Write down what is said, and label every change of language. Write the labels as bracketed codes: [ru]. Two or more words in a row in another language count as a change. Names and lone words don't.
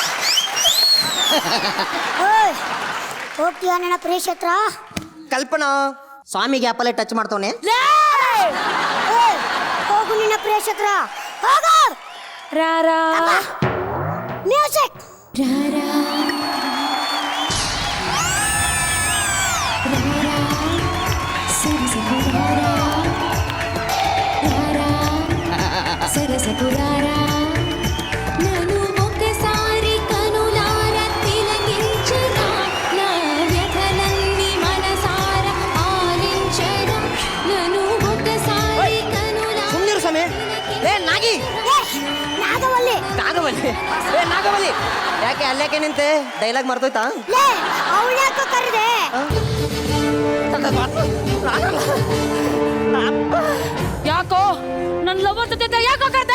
[kn] ಹೋಗ್ತೀಯಾ ನನ್ನ ಪ್ರೇಷ್ ಹತ್ರ? ಕಲ್ಪನಾ ಸ್ವಾಮಿಗೆ ಆಪಲೆ ಟಚ್ ಮಾಡ್ತವನೆ. ಹೋಗು ನಿನ್ನ ಪ್ರೇಷ್ ಹತ್ರ ಹೋಗು. [te] ರಾರಾ ಮ್ಯೂಸಿಕ್. నన్ను ఒకసారి కనులార తిలకించగా నా వ్యథలన్నీ మనసార ఆలించగా నన్ను ఒకసారి కనులార [kn] ಸುಮ್ನಿರು ಸ್ವಾಮಿ. ಏ ನಾಗಿ ನಾಗವಲ್ಲಿ ನಾಗವಲ್ಲಿ ಏ ನಾಗವಲ್ಲಿ ಯಾಕೆ ಅಲ್ಲೇಕೆ ನಿಂತೆ ಡೈಲಾಗ್ ಮರ್ತೋಯ್ತಾ ಅವಳ್ಯಾಕೋ ಕರೆದೆ ಯಾಕೋ ನನ್ ಲವರ್ ಜೊತೆ ಯಾಕೋ ಕರ್ದೆ